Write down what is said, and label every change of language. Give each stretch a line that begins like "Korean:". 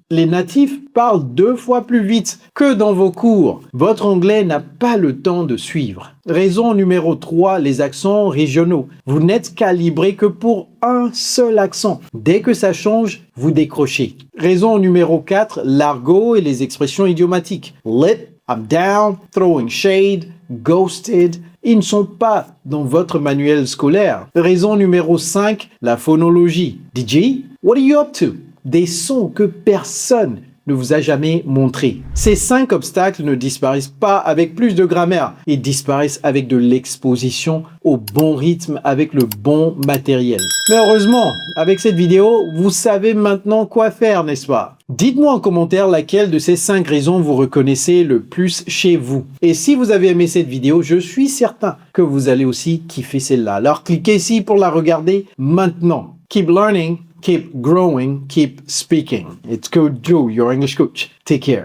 French: Les natifs parlent 2 fois plus vite que dans vos cours. Votre anglais n'a pas le temps de suivre. Raison numéro 3, les accents régionaux. Vous n'êtes calibré que pour un seul accent. Dès que ça change, vous décrochez. Raison numéro 4, l'argot et les expressions idiomatiques.
English: Lit, I'm down, throwing shade, ghosted.
French: Ils ne sont pas dans votre manuel scolaire. Raison numéro 5, la phonologie. DJ,
English: what are you up to?
French: Des sons que personne ne vous a jamais montrés. Ces 5 obstacles ne disparaissent pas avec plus de grammaire. Ils disparaissent avec de l'exposition au bon rythme, avec le bon matériel. Mais heureusement, avec cette vidéo, vous savez maintenant quoi faire, n'est-ce pas? Dites-moi en commentaire laquelle de ces 5 raisons vous reconnaissez le plus chez vous. Et si vous avez aimé cette vidéo, je suis certain que vous allez aussi kiffer celle-là. Alors cliquez ici pour la regarder maintenant.
English: Keep learning. Keep growing, keep speaking. It's Coach Joe, your English coach. Take care.